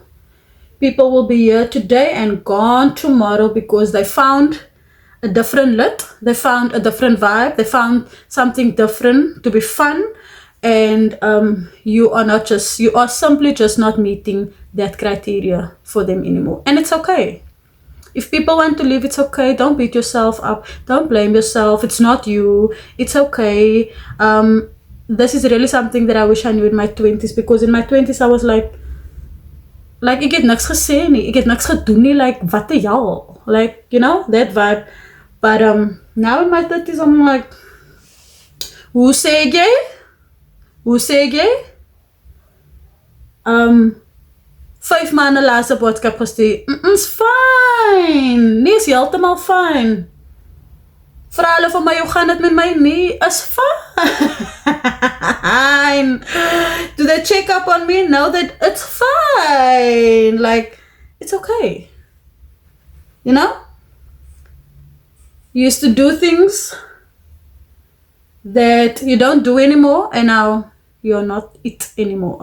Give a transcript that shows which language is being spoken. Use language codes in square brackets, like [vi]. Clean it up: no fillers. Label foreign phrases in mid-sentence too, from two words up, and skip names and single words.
[en] People will be here today and gone tomorrow because they found a different lit, they found a different vibe, they found something different to be fun, and you are simply just not meeting that criteria for them anymore. And it's okay. If people want to leave, it's okay. Don't beat yourself up. Don't blame yourself. It's not you. It's okay. This is really something that I wish I knew in my 20s, because in my 20s I was like [af] ek het niks gesê nie, ek het niks gedoen nie, like wat die hel, [en] like, you know, that vibe. But now in my 30s I'm like, [af] hoe sê jy? 5 maande later boodskap gestuur. [en] It's fine. [af] Nee, is heeltemal fine. Vra hulle vir my, hoe gaan dit met my? Nee, is fine. [en] Do they check up on me? No, that it's fine. Like, it's okay. You know? You used to do things that you don't do anymore, and now you're not it anymore.